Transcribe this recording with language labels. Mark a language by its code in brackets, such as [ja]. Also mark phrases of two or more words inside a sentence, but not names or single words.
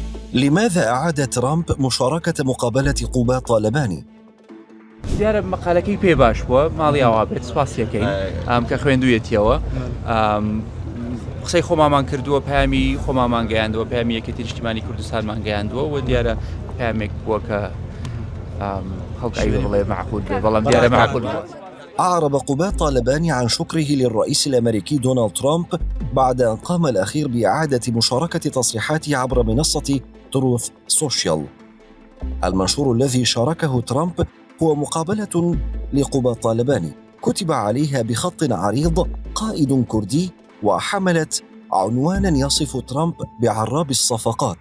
[ar] لماذا أعاد ترامب مشاركة مقابلة قوبا طالباني؟ [ckb] دیارە مەقالەکەی پێ باش بووە ماڵی ئاوا بێت سپاسیەکەین کە خوێندوویەتیەوە قسەی خۆمامان کردووە پامی خۆمامان گەیاندەوە پامی یەکێتی نیشتیمانی کوردستانمان گەیاندووە و دیارە پامێک بووە کە خەڵکی بڵێ معقول بێ بەڵام دیارە معقول بووە. [ar] أعرب قوبا طالباني عن شكره للرئيس الأمريكي دونالد ترامب بعد أن قام الأخير بإعادة مشاركة تصريحاته عبر منصة تروث سوشيال. المنشور الذي شاركه ترامب هو مقابلة لقوبا طالباني كتب عليها بخط عريض قائد كردي، وحملت عنوانا يصف ترامب بعراب الصفقات.